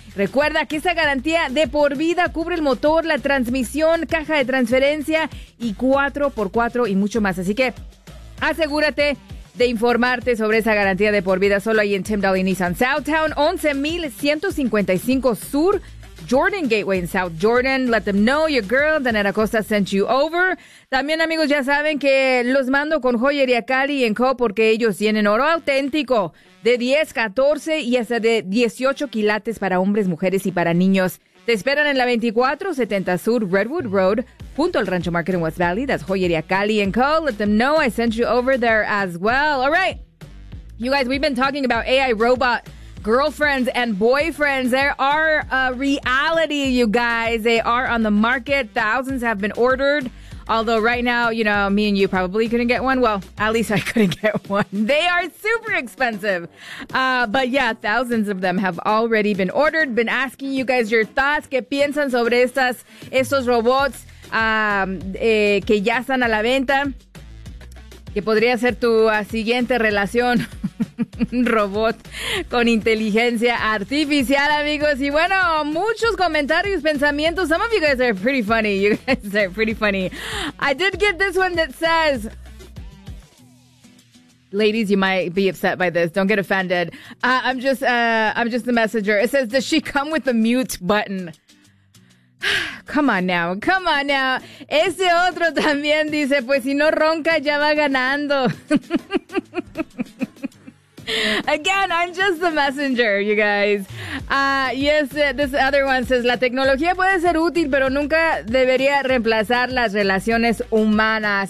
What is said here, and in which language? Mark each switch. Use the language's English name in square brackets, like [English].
[Spanish] Recuerda que esta garantía de por vida cubre el motor, la transmisión, caja de transferencia y 4x4 y mucho más. Así que asegúrate de informarte sobre esa garantía de por vida solo ahí en Tyndall y Nissan Southtown, 11,155 Sur Jordan Gateway en South Jordan. [English] Let them know your girl, Janet Acosta, sent you over. [Spanish] También, amigos, ya saben que los mando con Joyería Cali & Co. porque ellos tienen oro auténtico de 10, 14 y hasta de 18 quilates para hombres, mujeres y para niños. Te esperan en la 2470 Sur Redwood Road junto al Rancho Market en West Valley. [English] That's Joyería Cali & Co. Let them know I sent you over there as well. All right. You guys, we've been talking about AI robot girlfriends and boyfriends. They are a reality, you guys. They are on the market. Thousands have been ordered. Although right now, you know, me and you probably couldn't get one. Well, at least I couldn't get one. They are super expensive. But yeah, thousands of them have already been ordered. Been asking you guys your thoughts. [Spanish] ¿Qué piensan sobre estos robots que ya están a la venta? ¿Qué podría ser tu siguiente relación? Un robot con inteligencia artificial, amigos. Y bueno, muchos comentarios, pensamientos. [English] Some of you guys are pretty funny. You guys are pretty funny. I did get this one that says, ladies, you might be upset by this. Don't get offended. I'm just the messenger. It says, does she come with the mute button? Come on now. [Spanish] Ese otro también dice, pues si no ronca, ya va ganando. [English] Again, I'm just the messenger, you guys. This other one says, [Spanish] la tecnología puede ser útil, pero nunca debería reemplazar las relaciones humanas.